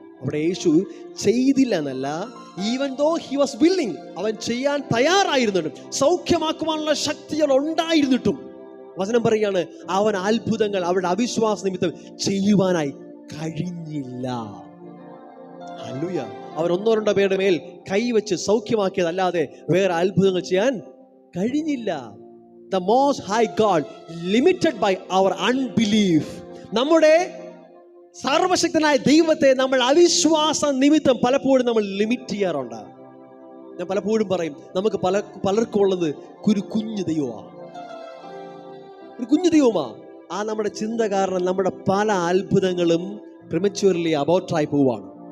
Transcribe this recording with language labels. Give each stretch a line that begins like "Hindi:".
Malayalam: അവിടെ യേശു ചെയ്തില്ല എന്നല്ല,
English: even though he was willing,
Malayalam: അവൻ ചെയ്യാൻ തയ്യാറായിരുന്നിട്ടും, സൗഖ്യമാക്കുവാനുള്ള ശക്തികൾ ഉണ്ടായിരുന്നിട്ടും വചനം പറയാണ്, അവൻ അത്ഭുതങ്ങൾ അവരുടെ അവിശ്വാസ നിമിത്തം ചെയ്യുവാനായി കഴിഞ്ഞില്ല. ഹല്ലേലൂയ. അവൻ 1-2 പേരുടെ മേൽ കൈവച്ച് സൗഖ്യമാക്കിയതല്ലാതെ വേറെ അത്ഭുതങ്ങൾ ചെയ്യാൻ കഴിഞ്ഞില്ല.
English: The most high God limited by our unbelief.
Malayalam: നമ്മുടെ സർവശക്തനായ ദൈവത്തെ നമ്മൾ അവിശ്വാസ നിമിത്തം പലപ്പോഴും നമ്മൾ ലിമിറ്റ് ചെയ്യാറുണ്ട്. ഞാൻ പലപ്പോഴും പറയും, നമുക്ക് പലർക്കും ഉള്ളത് ഒരു കുഞ്ഞു ദൈവമാ. ആ നമ്മുടെ ചിന്ത കാരണം നമ്മുടെ പല അത്ഭുതങ്ങളും പ്രിമച്യൂർലി അബോർട്ടായി പോവാണ്.